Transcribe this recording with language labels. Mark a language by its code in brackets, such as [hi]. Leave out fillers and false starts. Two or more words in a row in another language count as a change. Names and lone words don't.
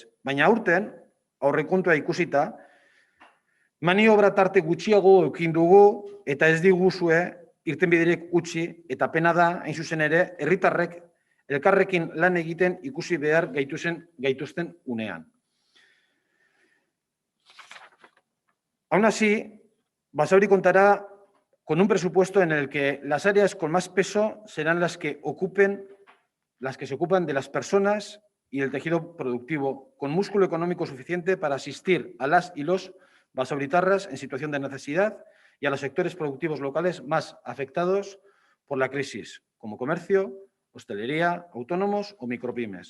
[eu] Baina aurten, aurrekontua ikusita, maniobra tarte gutxiago edukin dugu eta ez diguzue irtenbiderik utzi eta pena da, hain zuzen ere, herritarrek elkarrekin lan egiten ikusi behar gaituzten unean. [es] Aún así, Basauri contará con un presupuesto en el que las áreas con más peso serán las que se ocupan de las personas y el tejido productivo, con músculo económico suficiente para asistir a las y los basauritarras en situación de necesidad y a los sectores productivos locales más afectados por la crisis, como comercio, hostelería, autónomos o micropymes.